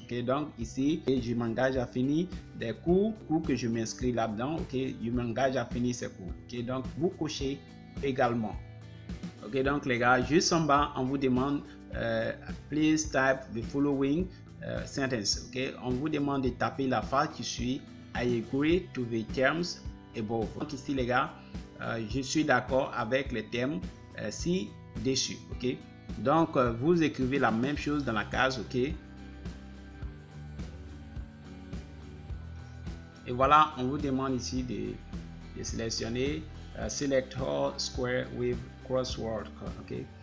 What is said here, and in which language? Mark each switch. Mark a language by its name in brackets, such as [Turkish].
[French] Ok, donc ici, je m'engage à finir des cours que je m'inscris là-dedans. Ok, je m'engage à finir ces cours. Ok, donc vous cochez également. Ok, donc les gars, juste en bas, on vous demande [English] please type the following sentence. [French] Ok, on vous demande de taper la phrase qui suit. [English] I agree to the terms above. [French] Donc ici les gars, je suis d'accord avec les termes ci-dessus. Ok. Donc, vous écrivez la même chose dans la case, ok. Et voilà, on vous demande ici de sélectionner [English] Select all square with crossword, [French] ok.